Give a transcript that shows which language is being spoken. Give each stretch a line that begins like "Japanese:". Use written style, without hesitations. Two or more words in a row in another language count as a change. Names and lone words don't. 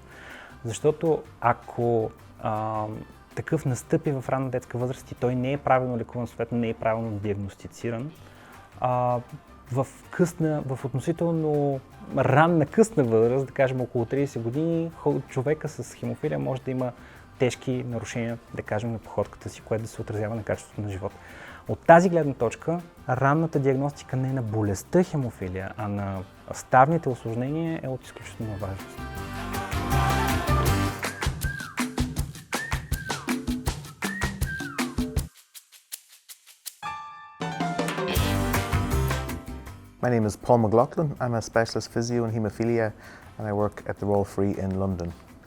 Bulgarian: Защото ако такъв настъпи в ранна детска възраст и той не е правилно лекуван, съответно не е правилно диагностициран, в относително ранна късна възраст, да кажем около 30 години, човека с хемофилия може да има тежки нарушения, да кажем, на походката си, което да се отразява на качеството на живота. От тази гледна точка, ранната диагностика не на болестта хемофилия, а на ставните усложнения е от изключителна важност.
English: My name is Paul McLaughlin. I'm a specialist physio in haemophilia and I work at the Royal Free in London.